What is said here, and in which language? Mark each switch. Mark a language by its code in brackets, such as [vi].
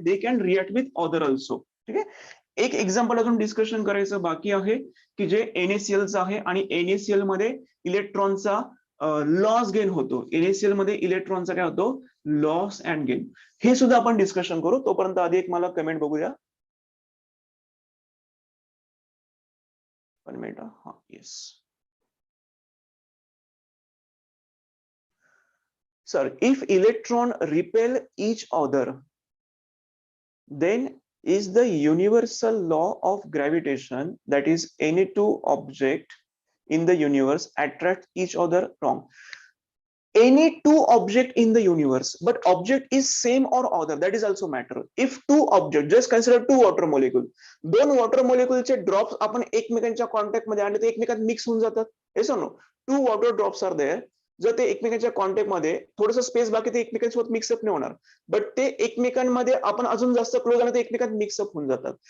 [en] They can react with other also. [mr] ठीक आहे, एक एक्झाम्पल अजून डिस्कशन करायचं बाकी आहे की जे NaClचं आहे, आणि NaCl मध्ये इलेक्ट्रॉनचा लॉस गेन होतो. NaCl मध्ये इलेक्ट्रॉनचा काय होतो, लॉस अँड गेन. हे सुद्धा आपण डिस्कशन करू. तोपर्यंत आधी एक मला कमेंट बघूया. 1 मिनिट. [en] हा yes sir, if electron repel each other, then is the universal law of gravitation, that is any two object in the universe attract each other, wrong. Any two object in the universe, but object is same or other, that is also matter. If two object, just consider two water molecule, [mr] दोन water मोलिक्युलचे drops आपण एकमेकांच्या contact मध्ये आणले तर एकमेकांत mix होऊन जातात. Yes और no? [en] two water drops are there, [mr] जर ते एकमेकांच्या कॉन्टॅक्ट मध्ये थोडंसं स्पेस बाकी ते एकमेकांसोबत मिक्सअप नाही होणार, बट ते एकमेकांमध्ये आपण अजून जास्त क्लोज आले तर एकमेकांत मिक्सअप होऊन जातात.